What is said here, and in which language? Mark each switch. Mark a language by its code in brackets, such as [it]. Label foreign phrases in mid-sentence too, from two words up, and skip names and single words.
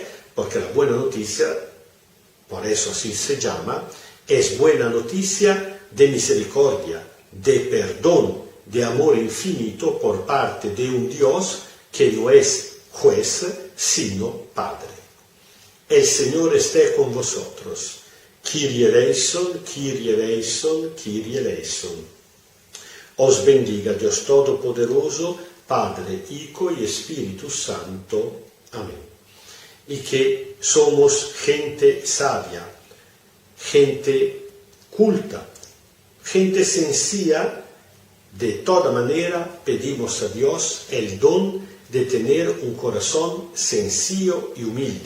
[es] Porque la buena noticia, por eso así se llama, es buena noticia de misericordia, de perdón, de amor infinito por parte de un Dios que no es juez, sino Padre. El Señor esté con vosotros. [el] Kyrie eleison, Kyrie eleison, Kyrie eleison. [es] Os bendiga Dios Todopoderoso, Padre, Hijo y Espíritu Santo. Amén. Y que somos gente sabia, gente culta, gente sencilla De toda manera, pedimos a Dios el don de tener un corazón sencillo y humilde.